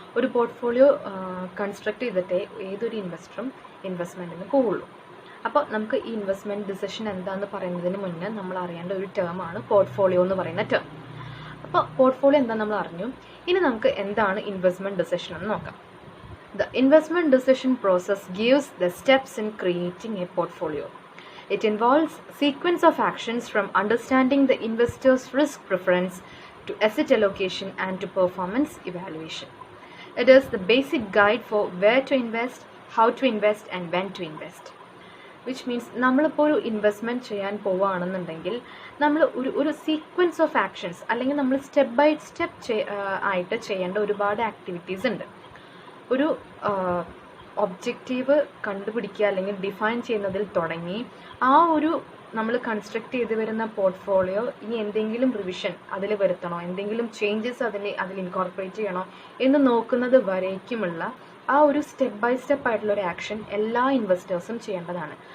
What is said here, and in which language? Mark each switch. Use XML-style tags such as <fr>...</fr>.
<ml>ഒരു portfolio construct ചെയ്തിട്ടേ ഏതൊരു ഇൻവെസ്റ്ററും ഇൻവെസ്റ്റ്മെൻറ്റിന് പോവുള്ളൂ. അപ്പോൾ നമുക്ക് ഈ ഇൻവെസ്റ്റ്മെൻറ്റ് ഡിസിഷൻ എന്താണെന്ന് പറയുന്നതിന് മുന്നേ നമ്മൾ അറിയേണ്ട ഒരു ടേമാണ് പോർട്ട്ഫോളിയോ എന്ന് പറയുന്ന ടേം. അപ്പോൾ പോർട്ട്ഫോളിയോ എന്താണെന്ന് നമ്മൾ അറിഞ്ഞു. ഇനി നമുക്ക് എന്താണ് ഇൻവെസ്റ്റ്മെൻറ്റ് ഡിസിഷൻ എന്ന് നോക്കാം.</ml> <en>The investment decision process gives the steps in creating a portfolio. It involves sequence of actions from understanding the investor's risk preference to asset allocation and to performance evaluation. It is the basic guide for where to invest, how to invest and when to invest. Which means</en> <ml>നമ്മളിപ്പോൾ ഒരു investment ചെയ്യാൻ പോവുകയാണെന്നുണ്ടെങ്കിൽ നമ്മൾ ഒരു sequence of actions അല്ലെങ്കിൽ നമ്മൾ step by step ആയിട്ട് ചെയ്യേണ്ട ഒരുപാട് ആക്ടിവിറ്റീസ് ഉണ്ട്. ഒരു ഒബ്ജക്റ്റീവ് കണ്ടുപിടിക്കുക അല്ലെങ്കിൽ ഡിഫൈൻ ചെയ്യുന്നതിൽ തുടങ്ങി ആ ഒരു നമ്മൾ കൺസ്ട്രക്ട് ചെയ്ത് വരുന്ന പോർട്ട്ഫോളിയോ ഇനി എന്തെങ്കിലും റിവിഷൻ അതിൽ വരുത്തണോ, എന്തെങ്കിലും ചേഞ്ചസ് അതിൽ ഇൻകോർപ്പറേറ്റ് ചെയ്യണോ എന്ന് നോക്കുന്നത് വരേക്കുമുള്ള ആ ഒരു സ്റ്റെപ്പ് ബൈ സ്റ്റെപ്പ് ആയിട്ടുള്ള ഒരു ആക്ഷൻ എല്ലാ ഇൻവെസ്റ്റേഴ്സും ചെയ്യേണ്ടതാണ്.</ml>